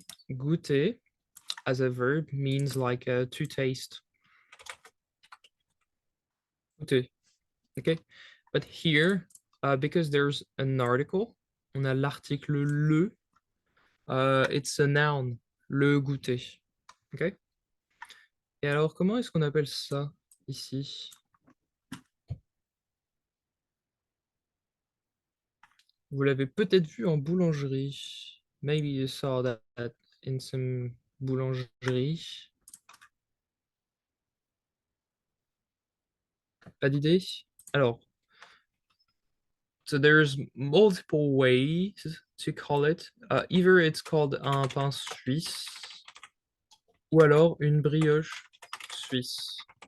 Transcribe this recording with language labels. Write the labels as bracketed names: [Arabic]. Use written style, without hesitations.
[English] Goûter as a verb means like to taste. Goûter, okay? But here, because there's an article, [French] on a l'article le, [English] it's a noun, le goûter, okay? [French] Et alors, comment est-ce qu'on appelle ça ici? Vous l'avez peut-être vu en boulangerie. [English] Maybe you saw that in some boulangerie. [French] Pas d'idée? Alors, [English] so there's multiple ways to call it. Either it's called [French] un pain suisse ou alors une brioche suisse.